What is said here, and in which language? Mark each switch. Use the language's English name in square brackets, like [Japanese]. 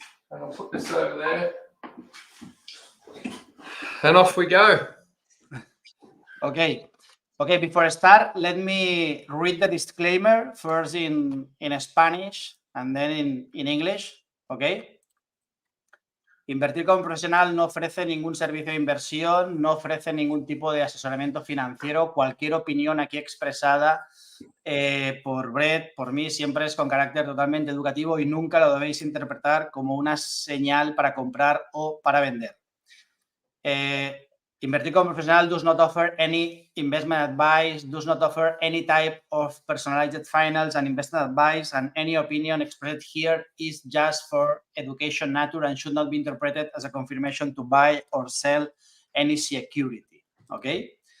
[English] And I'll put this over there. And off we go. Okay, before I start, let me read the disclaimer first in Spanish and then in English, okay? [Spanish] Invertir como profesional no ofrece ningún servicio de inversión, no ofrece ningún tipo de asesoramiento financiero. Cualquier opinión aquí expresada por Brett, por mí, siempre es con carácter totalmente educativo y nunca lo debéis interpretar como una señal para comprar o para vender. [English] Invertir como profesional does not offer any investment advice, does not offer any type of personalized finance and investment advice, and any opinion expressed here is just for education nature and should not be interpreted as a confirmation to buy or sell any security. Okay?